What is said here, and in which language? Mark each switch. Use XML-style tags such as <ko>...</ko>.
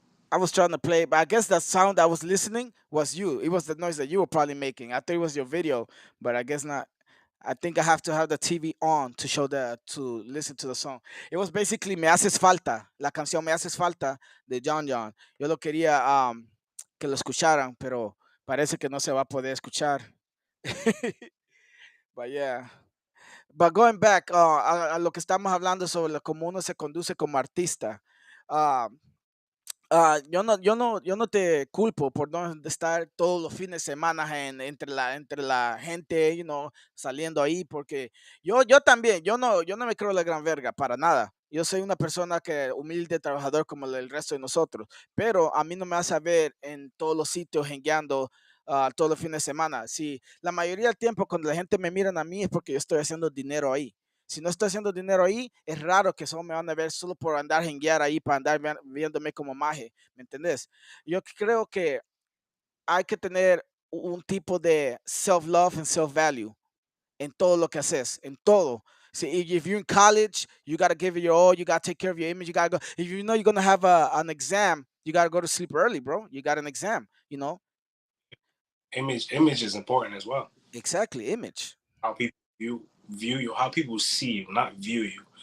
<en>I was trying to play, but I guess that sound I was listening was you. It was the noise that you were probably making. I thought it was your video, but I guess not. I think I have to have the TV on to show to listen to the song. It was basically Me Haces Falta,</en> <es>la canción Me Haces Falta de John. Yo lo quería que lo escucharan, pero parece que no se va a poder escuchar.</es> <en>But yeah. But going back</en> <es>a lo que estamos hablando sobre cómo uno se conduce como artista. ah, yo no te culpo por no estar todos los fines de semana entre la gente, saliendo ahí, porque yo también, yo no me creo la gran verga para nada. Yo soy una persona que humilde, trabajador como el resto de nosotros, pero a mí no me vas a ver en todos los sitios jengueando todos los fines de semana. Si la mayoría del tiempo cuando la gente me miran a mí es porque yo estoy haciendo dinero ahí. Si no estoy haciendo dinero ahí, es raro que solo me van a ver solo por andar jenguear ahí, para andar viéndome como maje, ¿me entendés? Yo creo que hay que tener un tipo de</es> <en>self-love and self-value</en> <es>en todo lo que haces, en todo.</es> <en>See, if you're in college, you got to give it your all. You got to take care of your image. You got to go. If you know you're going to have an exam, you got to go to sleep early, bro. You got an exam. Image is important as well. Exactly, image. How people view you, how people see you, not view you.</en>